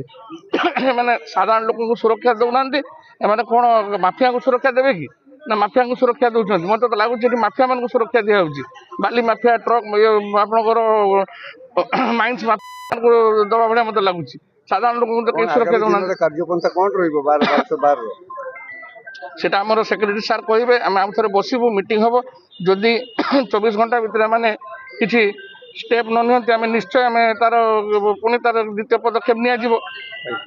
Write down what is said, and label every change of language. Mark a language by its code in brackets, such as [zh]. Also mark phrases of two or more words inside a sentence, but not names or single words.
[or] ଏମାନେ ସାଧାରଣ ଲୋକଙ୍କୁ ସୁରକ୍ଷା ଦେଉନାହାନ୍ତି। ଏମାନେ କ'ଣ ମାଫିଆଙ୍କୁ ସୁରକ୍ଷା ଦେବେ କି? ନା ମାଫିଆଙ୍କୁ ସୁରକ୍ଷା ଦେଉଛନ୍ତି? ମୋତେ ତ ଲାଗୁଛି ଏଠି ମାଫିଆମାନଙ୍କୁ ସୁରକ୍ଷା ଦିଆହେଉଛି। ବାଲି ମାଫିଆ, ଟ୍ରକ୍ ଆପଣଙ୍କର ମାଇନ୍ସ ମାଫିଆଙ୍କୁ ଦେବା ଭଳିଆ ମୋତେ ଲାଗୁଛି। ସାଧାରଣ ଲୋକଙ୍କୁ ତ କେହି ସୁରକ୍ଷା ଦେଉନାହାନ୍ତି। କାର୍ଯ୍ୟପନ୍ଥା କ'ଣ ରହିବ 1212 ସେଟା ଆମର ସେକ୍ରେଟାରି ସାର୍ କହବେ, ଆମେ ଆଉ ଥରେ ବସିବୁ, ମିଟିଂ ହବ। ଯଦି 24 ଘଣ୍ଟା ଭିତରେ ମାନେ କିଛି ଷ୍ଟେପ୍ ନ ନିଅନ୍ତେ ଆମେ ନିଶ୍ଚୟ ଆମେ ତା'ର ପୁଣି ତା'ର ଦ୍ୱିତୀୟ ପଦକ୍ଷେପ ନେଇ ଯିବା।